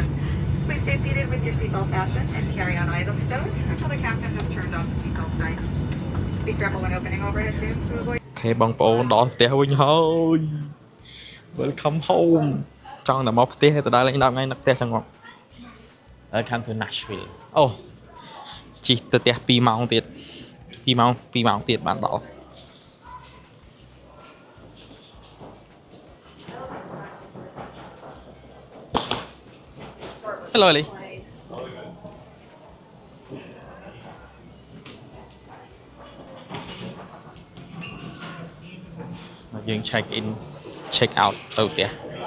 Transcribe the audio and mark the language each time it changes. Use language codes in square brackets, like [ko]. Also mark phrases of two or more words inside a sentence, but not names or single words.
[en] Please stay seated with your seatbelt fastened and carry-on items stowed until the captain has turned off the seatbelt sign. Be careful when opening overhead bins to avoid. [km] អូខេបងប្អូនដល់ផ្ទះវិញហើយ [en] Welcome home [km] ចង់តែមកផ្ទះទៅដើរលេង10ថ្ងៃនៅផ្ទះចង់មក [en] Welcome to Nashville [km] អូជិះទៅផ្ទះ2ម៉ោងទៀត2ម៉ោងទៀតបានដល់ Hello Lee យើង [en] check in check out [km] ទៅផ្ទះ